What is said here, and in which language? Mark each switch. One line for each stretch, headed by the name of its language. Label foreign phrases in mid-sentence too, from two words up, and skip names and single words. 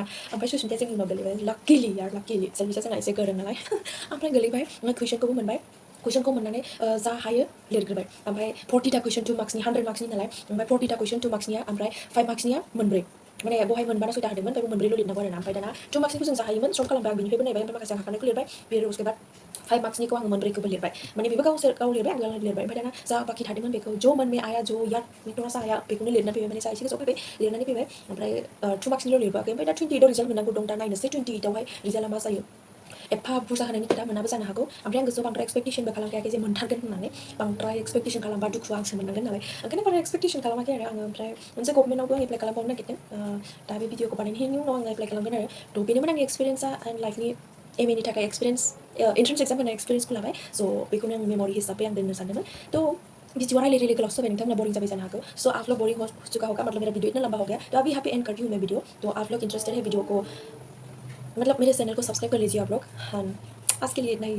Bodo: ओमफ्राय सुस्मिताया जोंनि उनाव गोलैबाय। लाकिलि सेल्फिसिया जोंना एसे गोरों नालाय। ओमफ्राय गोलैबाय कुइसनखौबो मोनबाय। कुइसनखौ मोननानै जा हायो लिरग्रोबाय। ओमफ्राय 40टा कुइसन 2 मार्क्सनि 100 मार्क्सनि नालाय। ओमफ्राय 40टा कुइसन 2 मार्क्सनिया ओमफ्राय 5 मार्क्सनिया मोनब्रै। माने बहाय मोनबाना 6टा होदोंमोन ओमफ्राय मोनब्रैल' लिरनांगौ आरोना। ओमफ्राय दाना 2 मार्क्सनिखौ जों जा हायोमोन सल्भ खालामबाय। आं बिनिफ्रायबो नायबाय ओमफ्राय माखासे आं हाखानायखौ लिरबाय।
Hindi: फिर उसके बाद
Bodo: 5 मार्क्सनिखौ आङो मोनब्रैखौबो लिरबाय। माने बेबो गाव लिरबाय आं लिरबाय। ओमफ्राय दाना जा बाखि थादोंमोन बेखौ
Hindi: जो मन में आया जो याद में थोड़ा सा आया
Bodo: बेखौनो लिरनानै फैबाय। माने जा एसे गोसोआव फैबाय लिरनानै फैबाय। ओमफ्राय 2 मार्क्सनिल' लिरबोआखै। ओमफ्राय दा 28आव रिजाल्ट मोननांगौ दं। दा नायनोसै 28आवहाय रिजाल्टआ मा जायो। एफा बुरजा होनायनि खोथा मोनाबो जानो हागौ। ओमफ्राय आं गोसोआव बांद्राय एक्सपेक्टेशनबो खालामखायाखै जे मोनथारगोन होननानै। बांद्राय एक्सपेक्टेशन खालामबा दुखुआ आंसो मोननांगोन नालाय। ओंखायनो बारा एक्सपेक्टेशन खालामाखै आरो आङो। ओमफ्राय मोनसे गभर्नमेन्टआवबो आं एप्लाइ खालामबावनो नागिरदों। दा बे भिडिअखौ बानायनायनि उनाव आङो एप्लाइ खालामगोन आरो। थ' बेनोमोन आंनि एक्सपिरियेन्सआ एन्ड लाइफनि MAनि थाखाय एक्सपिरियेन्स एन्ट्रेन्स एक्जाम होनाय एक्सपिरियेन्सखौ लाबाय। स' बेखौनो आं मेम'रि हिसाबै आं दोननो सानदोंमोन। तो वीडियो रायलाय गोलावसो जाबाय नोंथांमोना बोरिं जाबाय जानो हागौ।
Hindi: सो आप लोग बोरिंग हो चुका होगा मतलब मेरा वीडियो इतना लंबा हो गया। तो अभी यहाँ पे एंड करती हूँ मैं वीडियो। तो आप लोग इंटरेस्टेड है वीडियो को मतलब मेरे चैनल को सब्सक्राइब कर लीजिए आप लोग। हाँ, आज के लिए इतना ही।